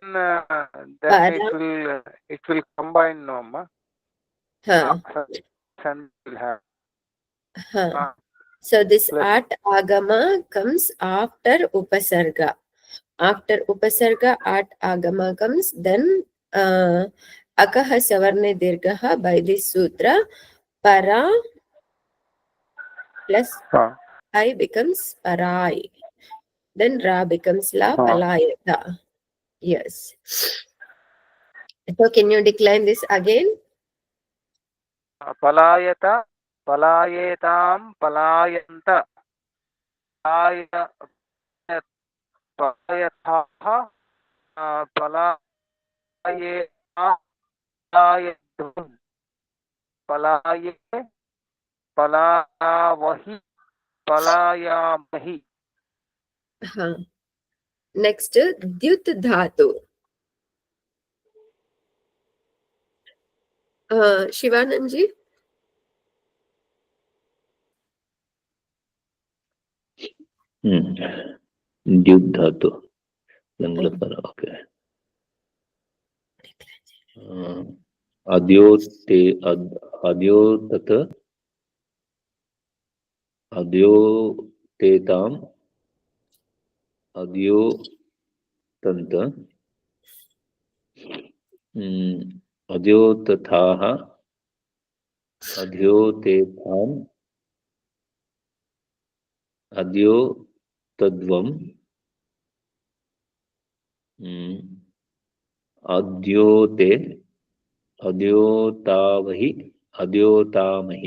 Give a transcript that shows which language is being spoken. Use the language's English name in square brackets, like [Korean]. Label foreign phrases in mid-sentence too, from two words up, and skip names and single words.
[English] Para. it will combine no ma. Sun will have. So this Plus- at agama comes after Upasarga. After Upasarga, at agama comes, then [Sanskrit] अकः सवर्णे दीर्घः [English] by this sutra, para plus I becomes parai. Then ra becomes la palayata. Yes. So can you decline this again? [Sanskrit] पलायत, पलायेताम्, पलायन्त, पलायथ, पलायेत, पलायध्वम्, पलाये, पलायावहि, पलायामहि. [English] Next, dyut dhatu. Shivananji? Dyut dhatu. Langlakara. Okay. [Sanskrit] अद्योतत्, अद्योतेताम्, अद्योतन्त, अद्योतथाः, अद्योतेथाम्, अद्योतध्वम्, अद्योते, अद्योतावहि, अद्योतामहि.